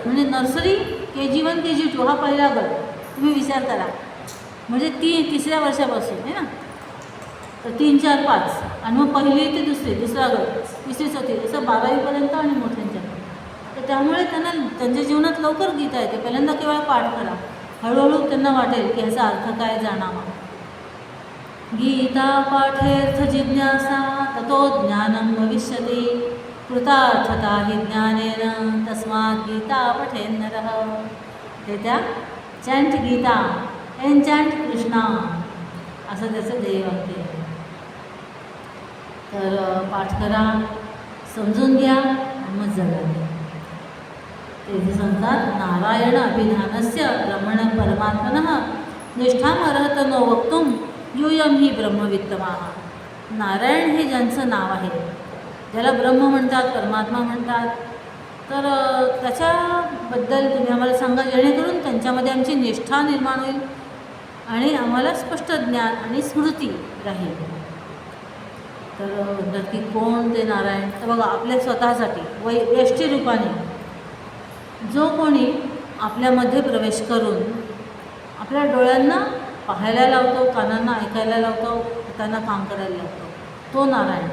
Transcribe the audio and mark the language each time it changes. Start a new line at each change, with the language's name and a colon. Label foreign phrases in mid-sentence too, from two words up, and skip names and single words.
Marathi: म्हणजे नर्सरी KG1 KG2 हा पहिला गट तुम्ही विचार करा, म्हणजे तिसऱ्या वर्षापासून आहे ना, तर 3, 4, 5 आणि मग पहिली ते दुसरा गट, तिसरी चौथी, असं 12वीपर्यंत आणि मोठ्यांच्या. तर त्यामुळे त्यांना त्यांच्या जीवनात लवकर गीता येते. पहिल्यांदा केवळ पाठ करा, हळूहळू त्यांना वाटेल की ह्याचा अर्थ काय जाणावा.
Sanskrit: गीता पाठेर्थ जिज्ञासा ततो ज्ञानं भविष्यति कृतार्थता हि ज्ञानेन तस्मात् गीता पठेन्नरः.
Marathi: हे त्या
English: chant Gita enchant Krishna
Marathi: असं त्याचं ध्येय वाक्य आहे. तर पाठ करा, समजून घ्या आणि मग जगा. ते सांगतात
Sanskrit: नारायण अभिधानस्य ब्रह्मण परमात्मनः निष्ठामर्हत नो वक्तुम यूयम ही ब्रह्मवित्तमा.
Marathi: नारायण हे ज्यांचं नाव आहे, ज्याला ब्रह्म म्हणतात, परमात्मा म्हणतात, तर त्याच्याबद्दल तुम्ही आम्हाला सांगा, जेणेकरून त्यांच्यामध्ये आमची निष्ठा निर्माण होईल आणि आम्हाला स्पष्ट ज्ञान आणि स्मृती राहील. तर नक्की कोण ते नारायण, तर बघा आपल्या स्वतःसाठी व्यष्टी रूपाने जो कोणी आपल्यामध्ये प्रवेश करून आपल्या डोळ्यांना पाहायला लावतो, कानांना ऐकायला लावतो, हातांना काम करायला लावतो, तो नारायण.